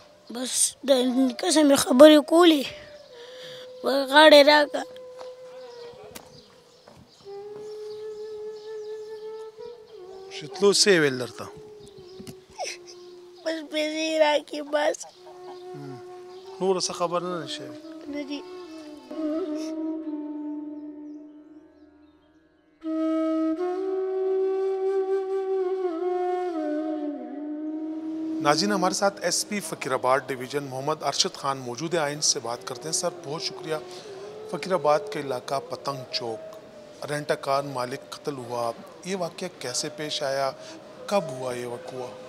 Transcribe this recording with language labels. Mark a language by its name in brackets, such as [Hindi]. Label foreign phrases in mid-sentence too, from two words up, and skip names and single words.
[Pashto] بس د نیکه سره مې خبرې کولې، غاړې راکړه. چې تلو څه یې ویل درته؟ بس پیسې یې راکړې بس. نوره څه خبره نه ده شوې؟ نه دي. [Urdu] ناظرین، ہمارے ساتھ ایس پی فقیر آباد ڈویژن محمد ارشد خان موجود ہیں، آئین سے بات کرتے ہیں۔ سر بہت شکریہ۔ فقیر آباد کے علاقہ پتنگ چوک رینٹا کار مالک قتل ہوا، یہ واقعہ کیسے پیش آیا، کب ہوا یہ وقوع؟